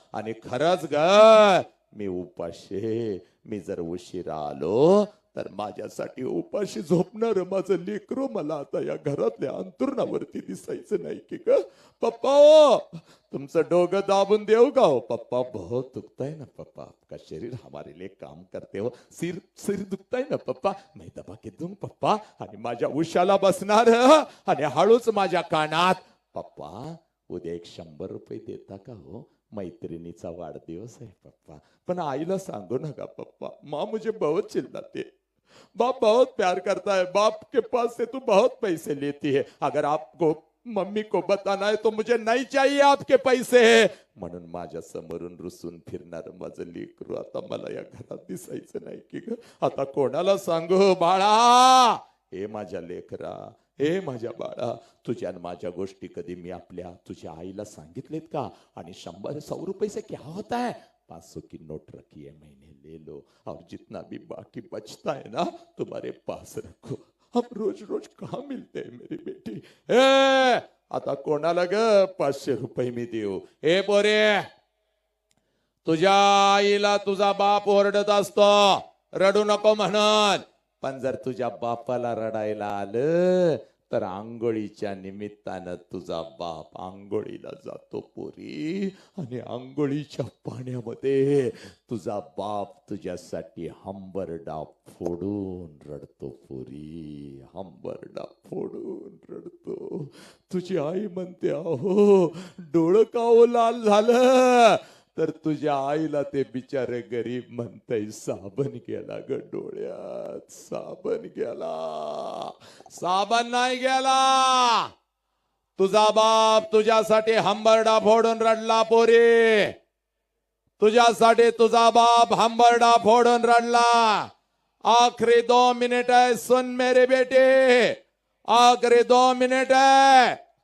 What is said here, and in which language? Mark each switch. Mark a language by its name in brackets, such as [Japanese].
[Marathi] आणि खरंच ग मी उपाशी. मी जर उशिरा आलो तर माझ्यासाठी उपाशी झोपणार माझं लेकरू मला आता या घरातल्या अंतुरणावरती दिसायचं नाही की ग पप्पा. तुमचं डोकं दाबून देऊ का हो पप्पा? [Hindi] बहुत दुखता है ना पप्पा आपका शरीर हमारे लिए काम करते हो. सिर सिर दुखता है ना पप्पा, मैं दबा के दूं पप्पा. [Marathi] आणि माझ्या उशाला बसणार आणि हळूच माझ्या कानात पप्पा उद्या 100 रुपये देता का हो? मैत्रिणीचा वाढदिवस है पप्पा. पण आईला सांगू नका पप्पा. [Hindi] माँ मुझे बहुत चिल्लाती है. बाप बहुत प्यार करता है. बाप के पास से तू बहुत पैसे लेती है. अगर आपको मम्मी को बताना है तो मुझे नहीं चाहिए आपके पैसे. [Marathi] म्हणून माझ्या समोरून रुसून फिरणार माझं लेकरू आता मला या घरात दिसायचं नाही की ग. आता कोणाला सांगू बाळा? हे माझ्या लेकरा, हे माझ्या बाळा, तुझ्या माझ्या गोष्टी कधी मी आपल्या तुझ्या आईला सांगितलेत का? [Hindi] आणि 100 रुपये से क्या होता है? 500 की नोट रखी है मैंने, ले लो और जितना भी बाकी बचता है ना तुम्हारे पास रखो. हम रोज रोज कहाँ मिलते हैं मेरी बेटी. [Marathi] आता कोणाला ग 500 रुपये मी देऊ? हे पोरे तुझ्या आईला तुझा बाप ओरडत असतो रडू नको म्हणत. पण जर तुझ्या बापाला रडायला आलं तर आंघोळीच्या निमित्तानं तुझा बाप आंघोळीला जातो पोरी. आणि आंघोळीच्या पाण्यामध्ये तुझा बाप तुझ्यासाठी हंबरडा फोडून रडतो पोरी. हंबरडा फोडून रडतो. तुझी आई म्हणते अहो डोळं का ओ लाल झालं? तर तुझ्या आईला ते बिचारे गरीब म्हणतय साबण गेला ग डोळ्यात, साबण गेला. साबण नाही गेला. तुझा बाप तुझ्यासाठी हंबरडा फोडून रडला पोरी. तुझ्यासाठी तुझा बाप हंबरडा फोडून रडला. [Hindi] आखरी 2 मिनिट है, सुन मेरे बेटे, आखरी 2 मिनिट है.